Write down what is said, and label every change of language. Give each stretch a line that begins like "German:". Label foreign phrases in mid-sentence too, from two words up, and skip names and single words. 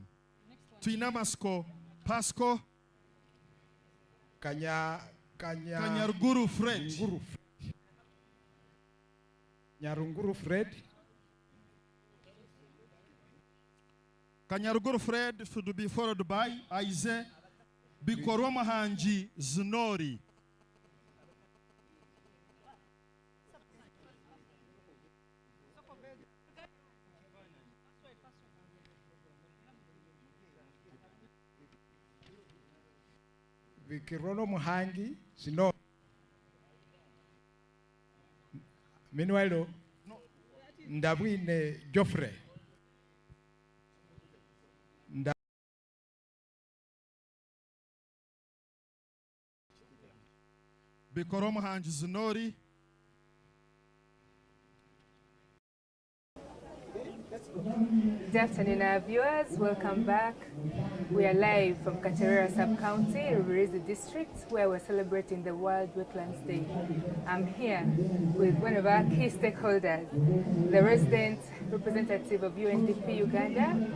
English: Tuinamasko, Pasco, Kanyarguru Fred. Nyarunguru Fred. Kanyarguru Fred to be followed by Aize Bikoromahanji Znori. Vikirono Muhangi Znori. Meanwhile, Ndabwine Joffrey. Bikoromahanji Znori. Good afternoon, our viewers. Welcome back. We are live from Kacherera Sub-County, Rubirizi District, where we're celebrating the World Wetlands Day. I'm here with one of our key stakeholders, the resident representative of UNDP Uganda.